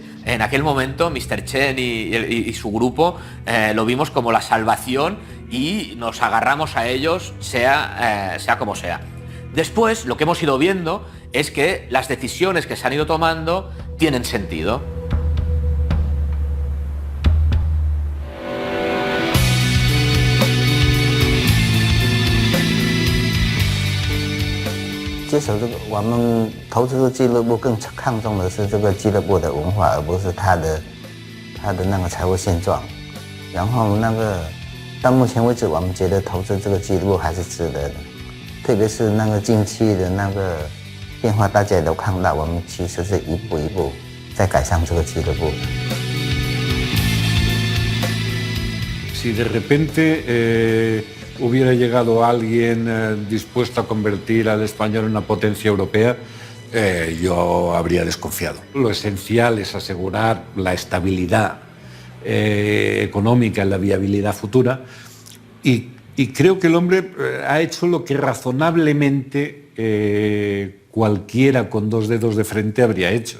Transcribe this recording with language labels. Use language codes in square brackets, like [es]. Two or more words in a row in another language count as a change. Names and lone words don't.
[es] En aquel momento, Mr. Chen y su grupo lo vimos como la salvación y nos agarramos a ellos, sea como sea. Después, lo que hemos ido viendo es que las decisiones que se han ido tomando tienen sentido. [zh] 接手这个，我们投资的俱乐部更看重的是这个俱乐部的文化，而不是他的那个财务现状。然后那个到目前为止，我们觉得投资这个俱乐部还是值得的，特别是那个近期的那个变化，大家也都看到，我们其实是一步一步在改善这个俱乐部。 [es] Si de repente hubiera llegado alguien dispuesto a convertir al Español en una potencia europea, yo habría desconfiado. Lo esencial es asegurar la estabilidad económica, la viabilidad futura, y creo que el hombre ha hecho lo que razonablemente cualquiera con dos dedos de frente habría hecho.